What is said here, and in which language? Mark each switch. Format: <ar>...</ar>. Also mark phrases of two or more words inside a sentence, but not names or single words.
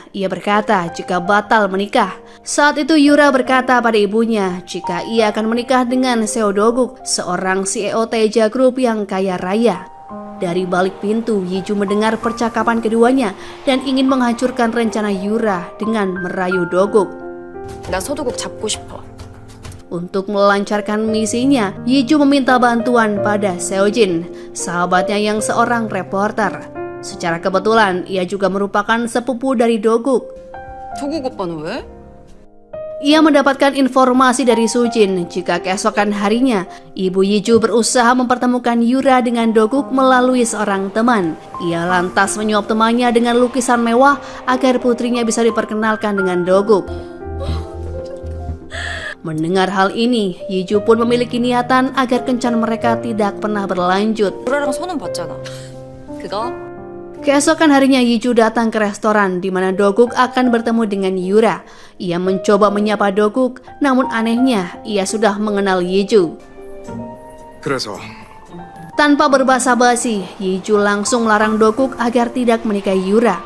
<id>Ia berkata jika batal menikah. Saat itu Yura berkata pada ibunya jika ia akan menikah dengan Seo Doguk, seorang CEO Teja Group yang kaya raya. Dari balik pintu, Yiju mendengar percakapan keduanya dan ingin menghancurkan rencana Yura dengan merayu Doguk.</id> <ko>나 서도국 잡고 싶어.</ko> <id>Untuk melancarkan misinya, Yiju meminta bantuan pada Seojin, sahabatnya yang seorang reporter. Secara kebetulan, ia juga merupakan sepupu dari Doguk.</id> <ko>도국 오빠는 왜?</ko> <id>Ia mendapatkan informasi dari Sujin jika keesokan harinya, Ibu Yiju berusaha mempertemukan Yura dengan Doguk melalui seorang teman. Ia lantas menyuap temannya dengan lukisan mewah agar putrinya bisa diperkenalkan dengan Doguk. Mendengar hal ini, Yiju pun memiliki niatan agar kencan mereka tidak pernah berlanjut.</id> <ko>유라랑 손은 봤잖아. 그거?</ko> <id>Keesokan harinya Yiju datang ke restoran di mana Doguk akan bertemu dengan Yura. Ia mencoba menyapa Doguk, namun anehnya ia sudah mengenal Yiju.</id> <ko>그래서</ko> <id>Tanpa berbasa-basi, Yiju langsung melarang Doguk agar tidak menikahi Yura.</id>